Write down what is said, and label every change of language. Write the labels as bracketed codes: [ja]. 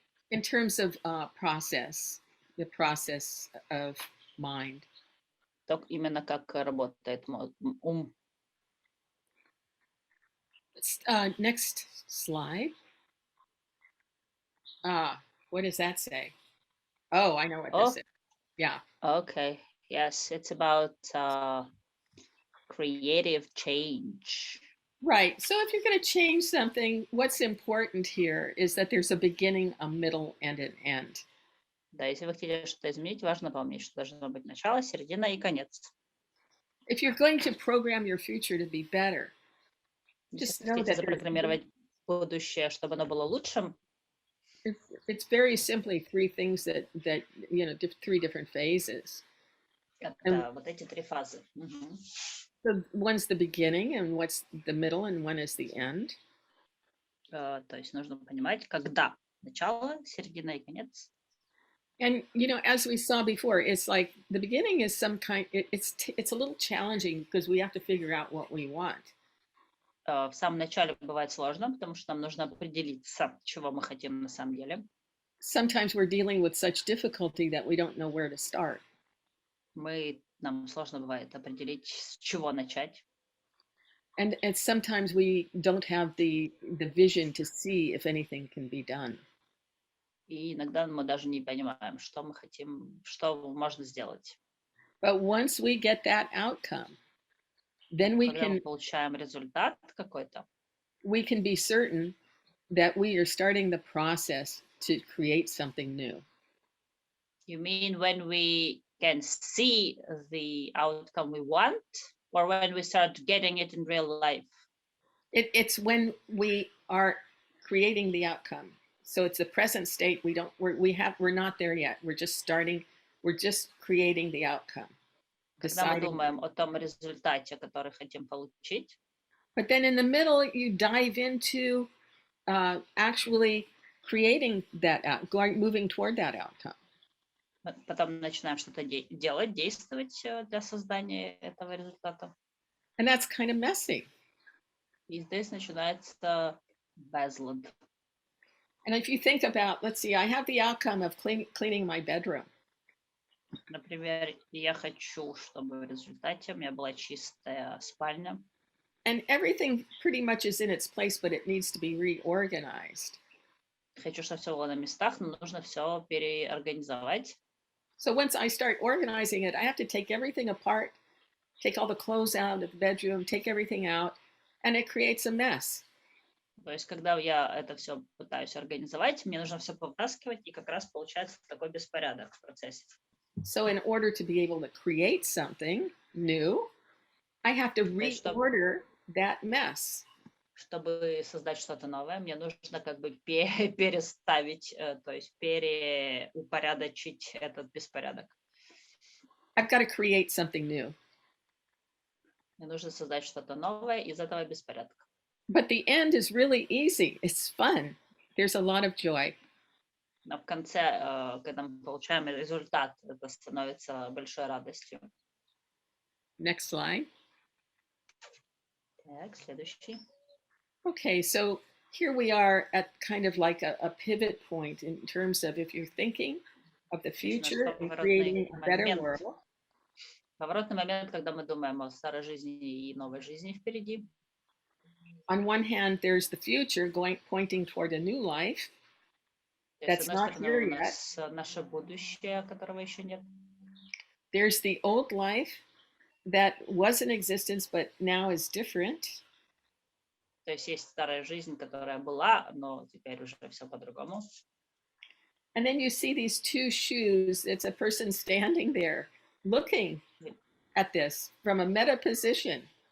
[en] in terms of the process of mind. [ru] Так именно как работает ум. [en] Next slide. What does that say? Oh, I know what this is. Yeah. Okay. Yes, it's about creative change. Right. So if you're going to change something, what's important here is that there's a beginning, a middle, and an end. [ru] Да, если вы хотите что-то изменить, важно помнить, что должно быть начало, середина и конец. [en] If you're going to program your future to be better, [ru] Если [en] know [ru] хотите [en] that there's [ru] запрограммировать будущее, чтобы оно было лучшим, [en] it's very simply three things that three different phases. And [ru] это вот эти три фазы. Мгм. [en] so one's the beginning, and what's the middle, and one is the end. [ru] То есть нужно понимать, когда начало, середина и конец. [en] And as we saw before, it's like the beginning is some kind. It's a little challenging because we have to figure out what we want. [ru] В самом начале бывает сложно, потому что нам нужно определиться, чего мы хотим на самом деле. [en] Sometimes we're dealing with such difficulty that we don't know where to start. [ru] Нам сложно бывает определить, с чего начать. [en] And sometimes we don't have the vision to see if anything can be done. [ru] И иногда мы даже не понимаем, что мы хотим, что можно сделать. [en] But once we get that outcome, then [ru] Когда мы получаем результат какой-то, [en] we can be certain that we are starting the process to create something new. you mean when we can see the outcome we want, or when we start getting it in real life? It's when we are creating the outcome. So it's the present state. We're not there yet. We're just starting. We're just creating the outcome. [ru] Когда мы думаем о том результате, который хотим получить. [en] But then in the middle, you dive into actually creating that moving toward that outcome. [ru] Потом начинаем что-то делать, действовать для создания этого результата. [en] And that's kind of messy. [ru] И здесь начинается безлад. [en] And if you think about, let's see, I have the outcome of cleaning my bedroom. [ru] Например, я хочу, чтобы в результате у меня была чистая спальня. [en] And everything pretty much is in its place, but it needs to be reorganized. [ru] Хочу, чтобы все было на местах, но нужно все переорганизовать. [en] So once I start organizing it, I have to take everything apart, take all the clothes out of the bedroom, take everything out, and it creates a mess. [ru] То есть, когда я это все пытаюсь организовать, мне нужно все повытаскивать, и как раз получается такой беспорядок в процессе. [en] So in order to be able to create something new, I have to reorder that mess. [ru] Чтобы создать что-то новое, мне нужно как бы переставить, то есть переупорядочить этот беспорядок. [en] I've got to create something new. [ru] Мне нужно создать что-то новое из этого беспорядка. [en] But the end is really easy. It's fun. There's a lot of joy. [ru] Но в конце, когда мы получаем результат, это становится большой радостью. [en] Next slide. [ru] Так, следующий. [en] Okay, so here we are at kind of like a pivot point in terms of if you're thinking of the future and creating a better world. [ru] Поворотный момент, когда мы думаем о старой жизни и новой жизни впереди. [en] On one hand, there's the future pointing toward a new life. That's not here yet. [ru] Наше будущее, которого еще нет. [en] There's the old life that was in existence, but now is different. [ru] То есть есть старая жизнь, которая была, но теперь уже все по-другому. [en] And then you see these two shoes. It's a person standing there looking at this from a meta position.